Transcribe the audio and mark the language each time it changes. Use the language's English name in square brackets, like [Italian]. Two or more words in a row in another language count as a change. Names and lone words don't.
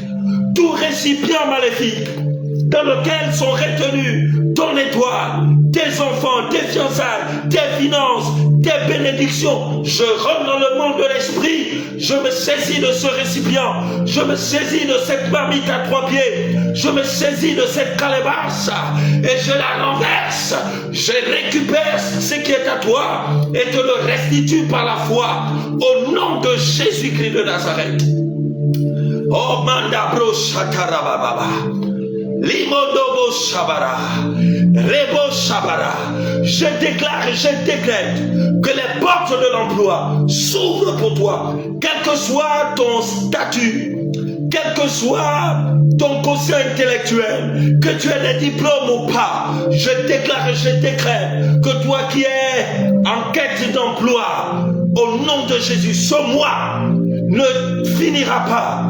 [French] Tout récipient maléfique dans lequel sont retenus ton étoile, tes enfants, tes fiançailles, tes finances, tes bénédictions, je rentre dans le monde de l'esprit, je me saisis de ce récipient, je me saisis de cette marmite à 3 pieds, je me saisis de cette calebasse et je la renverse, je récupère ce qui est à toi et te le restitue par la foi au nom de Jésus-Christ de Nazareth. Oh manda bro shakarababa, limodobo shabara, rebo shabara. Je déclare et je décrète que les portes de l'emploi s'ouvrent pour toi, quel que soit ton statut, quel que soit ton quotient intellectuel, que tu aies des diplômes ou pas. Je déclare et je décrète que toi qui es en quête d'emploi, au nom de Jésus, ce mois ne finira pas.